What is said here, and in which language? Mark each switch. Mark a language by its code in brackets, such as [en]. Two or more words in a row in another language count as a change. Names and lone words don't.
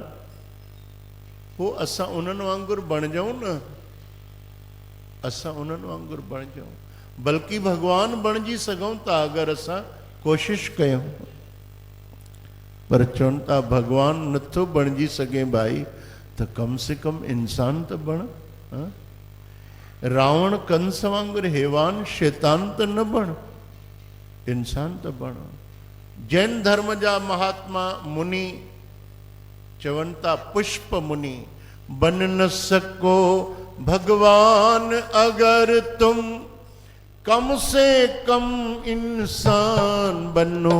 [sd] पोइ असां उन्हनि वांगुरु बणिजऊं न। असां उन्हनि वांगुरु बणिजऊं। बल्कि भगवान बणिजी सघूं था अगरि असां कोशिशि कयूं। पर चवनि था भगवान नथो बणिजी सघे भाई, त [hi] कम से कम [sd] इंसान त बण। रावण कंस वांगुरु हैवान शैतान त न बण, इंसान त बण। जैन धर्म जा महात्मा मुनि चवनि था पुष्प मुनि, [hi] बन न सको भगवान अगर तुम कम से कम इंसान बनो।